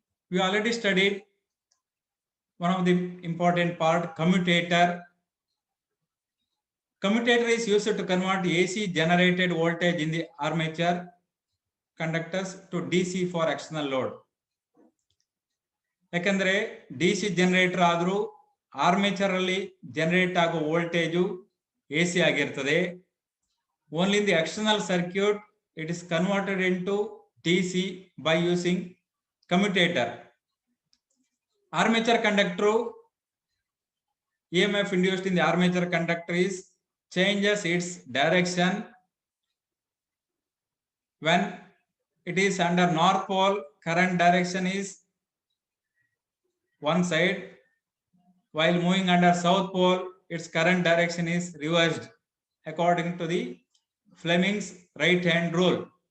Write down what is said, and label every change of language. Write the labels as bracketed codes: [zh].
[en] We already studied one of the important part, commutator. Commutator is used to convert AC generated voltage in the armature conductors to DC for external load. [kn] ಯಾಕಂದ್ರೆ DC generator ಆದರೂ armature ಅಲ್ಲಿ generate ಆಗೋ voltage AC ಆಗಿರ್ತದೆ. [en] Only in the external circuit it is converted into DC by using commutator. Armature conductor, EMF induced in the armature conductor is changes its direction when it is under north pole. Current direction is one side, while moving under south pole its current direction is reversed according to the Fleming's right hand rule.